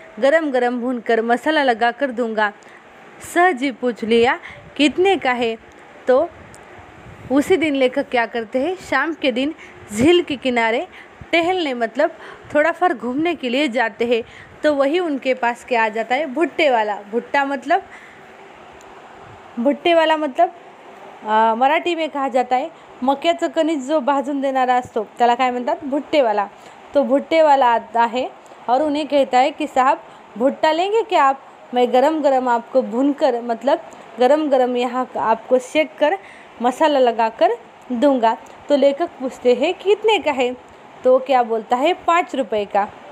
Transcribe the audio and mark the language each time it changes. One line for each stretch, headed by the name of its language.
Hindi: गरम गरम भूनकर मसाला लगा कर दूंगा। सहज ही पूछ लिया, कितने का है? तो उसी दिन लेखक क्या करते हैं, शाम के दिन झील के किनारे टहलने मतलब थोड़ा फर घूमने के लिए जाते हैं। तो वही उनके पास क्या आ जाता है, भुट्टे वाला। भुट्टा मतलब मराठी में कहा जाता है
Marathi: मक्याचं कणीस जो भाजून देणारा असतो त्याला काय म्हणतात, भुट्टेवाला।
Hindi: तो भुट्टेवाला आता है और उन्हें कहता है कि साहब भुट्टा लेंगे क्या आप? मैं गरम गरम आपको भूनकर मतलब गरम गरम यहाँ आपको सेक कर मसाला लगाकर दूंगा। तो लेखक पूछते हैं कितने का है? तो क्या बोलता है, 5 रुपए का।